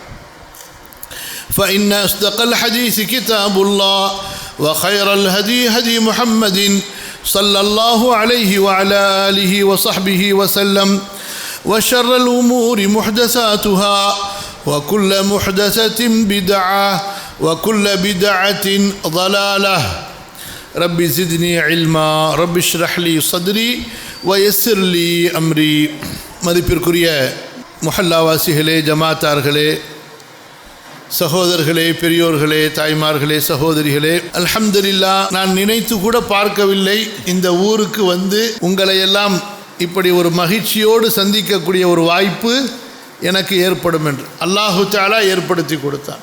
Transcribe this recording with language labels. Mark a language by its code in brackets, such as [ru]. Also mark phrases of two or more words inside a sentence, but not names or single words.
[ar] فإن أصدق الحديث كتاب الله وخير الهدي هدي محمد صلى الله عليه وعلى آله وصحبه وسلم وشر الأمور محدثاتها وكل محدثة بدعة وكل بدعة ضلالة رب زدني علما رب اشرح لي صدري ويسر لي أمري [ta] மதிப்பிற்குரிய முஹல்லாவாசிகளே, ஜமாத்தார்களே, சகோதரர்களே, பெரியோர்களே, தாய்மார்களே, சகோதரிகளே, அல்ஹம்துலில்லாஹ், நான் நினைத்து கூட பார்க்கவில்லை இந்த ஊருக்கு வந்து உங்களை எல்லாம் இப்படி ஒரு மகிழ்ச்சியோடு சந்திக்கக்கூடிய ஒரு வாய்ப்பு எனக்கு ஏற்படும் என்று அல்லாஹு தஆலா ஏற்படுத்தி கொடுத்தான்.